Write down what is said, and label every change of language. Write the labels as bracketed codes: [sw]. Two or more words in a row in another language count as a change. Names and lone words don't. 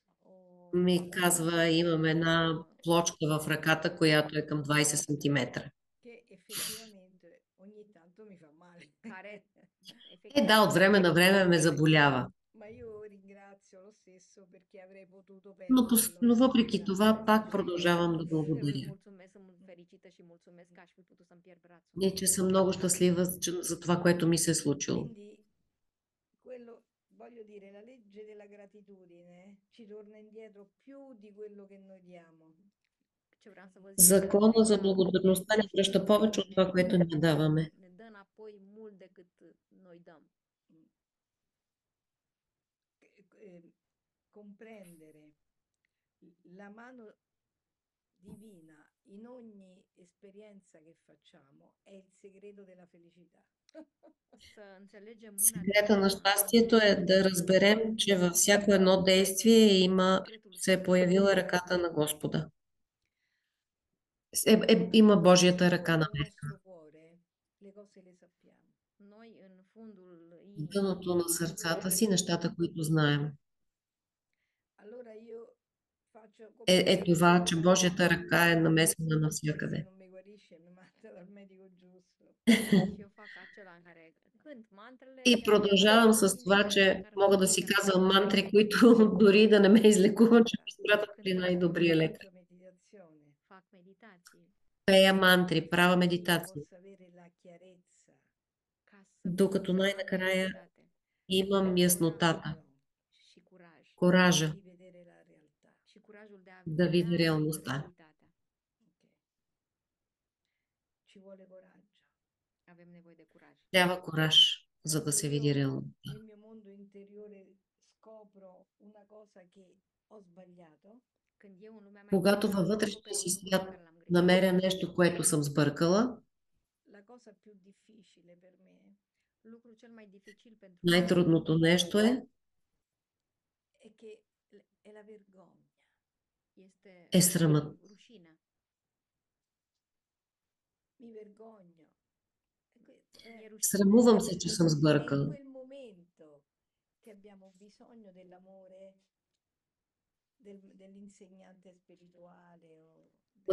[bg] Ми казва, имам една [ro] un [bg] плочка в ръката, която е към 20 сантиметра. [it] Che effettivamente ogni tanto mi fa male. [ro] care [bg] Да, от време на време ме [ro] efectiv [bg] заболява. [it] Ma io ringrazio lo stesso perché avrei potuto [bg] Но, [it] perderlo [bg] но [it] se non [bg] въпреки това пак [it] succedeva. [bg] продължавам да [ro] îi [bg] благодаря. [ro] mulțumesc, sunt mult fericită și mulțumesc că aș fi putut să-mi pierd brațul. [bg] И че съм много щастлива за това, което ми се е случило. [it] Quindi quello, voglio dire, la legge della gratitudine ci torna indietro più di quello che noi diamo. [ro] Ce vreau să vă zic, [bg] Закона за [ro] legea [bg] благодарността ни връща повече от това, което ни даваме. [ro] ne dă înapoi mult decât noi dăm. [it] Comprendere la mano divina in ogni esperienza che facciamo è il segreto della felicità. [ro] Să înțelegem mâna [bg] Секрета на [ro] divină [bg] щастието е да разберем, че във всяко едно действие се е появила ръката на Господа. Има Божията ръка на [it] Nel [bg] мен. [it] nostro cuore le cose le sappiamo. [ro] Noi în fundul [bg] В [ro] inimii [bg] дъното на сърцата си нещата, които знаем. [it] Allora io faccio [bg] Е това, че Божията ръка е [it] se [bg] намесена навсякъде. [it] non mi guarisce mi manda dal medico giusto. [ro] și eu fac acela în care cânt mantrele [bg] И продължавам с това, че мога да си казвам мантри, които дори да не ме излекуват, че ме изпратят при най-добрия лекар. [it] Faccio meditazione [ro] fac meditații [bg] Пея мантри, правя [it] io [bg] медитация, [it] possa avere la chiarezza, [ro] ca să [bg] докато [ro] pot să am [bg] най-накрая [ro] claritate [bg] имам яснотата, [ro] și curaj [bg] коража [it] di vedere la realtà. [ro] și curajul de a [bg] да видя [ro] vedea [bg] реалността. [ro] realitatea. [it] Ok. Ci vuole coraggio. [ro] Avem nevoie de curaj. [bg] Трябва кораж, за да се види реалността. [it] Nel mio mondo interiore scopro una cosa che ho sbagliato, [ro] Când eu în lumea mea [bg] Когато [ro] interioară [bg] във вътрешния [ro] descoper [bg] си [ro] un lucru pe [bg] свят [ro] care l-am greșit, [bg] намеря нещо, което съм сбъркала, [it] la cosa più difficile per me [ro] lucrul cel mai dificil pentru [bg] най-трудното нещо [it] è che è la vergogna. [ro] este [bg] срамът. [ro] rușinea. [it] Mi vergogno. [ro] Mi-e rușine. [bg] Срамувам се, че съм [it] È in [bg] сбъркала. [it] quel momento che abbiamo bisogno dell'amore dell'insegnante spirituale o